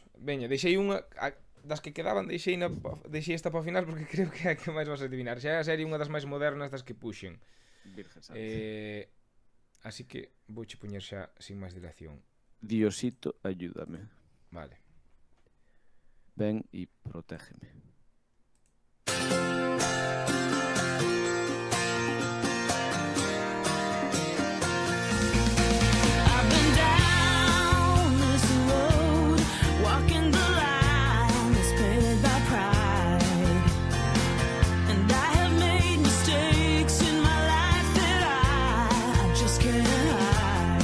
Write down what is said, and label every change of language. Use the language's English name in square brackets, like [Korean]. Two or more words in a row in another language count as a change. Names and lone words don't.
[Galician] Veña, deixei unha das que quedaban, deixei esta para o final porque creo que é a que máis vas a adivinar. Xa é a serie unha das máis modernas das que puxen. [Spanish] Virgen Santa. [Galician] Así que vouche poñer xa sin máis dilación. [Spanish] Diosito, ayúdame. [Galician] Vale. ven e protégeme. [English] I've been down this road, walking the line that's painted by pride, and I have made mistakes in my life that I just can't hide.